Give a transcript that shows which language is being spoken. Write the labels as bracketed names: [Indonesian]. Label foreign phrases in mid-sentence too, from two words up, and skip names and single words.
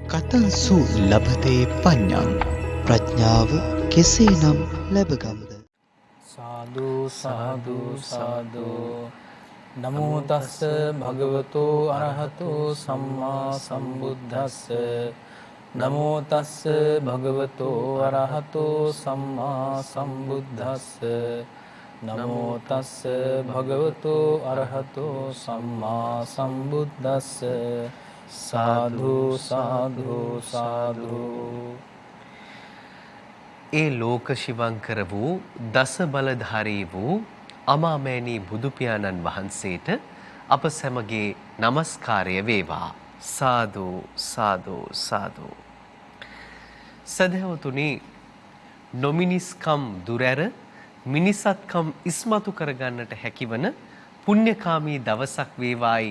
[Pali] කතංසු ලබතේ පඤ්ඤං [Sinhala] ප්‍රඥාව කෙසේනම් ලැබගම්ද? [Pali] සාදු සාදු සාදු නමෝ තස්ස භගවතෝ අරහතෝ සම්මා සම්බුද්දස්ස නමෝ තස්ස භගවතෝ අරහතෝ සම්මා සම්බුද්දස්ස නමෝ තස්ස භගවතෝ අරහතෝ සම්මා සම්බුද්දස්ස සාදු සාදු සාදු. [Sinhala] ඒ ලෝක ශිවංකර වූ දස බලධාරී වූ අමාමෑණී බුදු පියාණන් වහන්සේට අප සැමගේ নমස්කාරය වේවා. [Pali] සාදු සාදු සාදු. [Sinhala] සදහවතුනි, නොමිනිස්කම් දුරැර මිනිසත්කම් ඉස්මතු කරගන්නට හැකිවන පුණ්‍යකාමී දවසක් වේවායි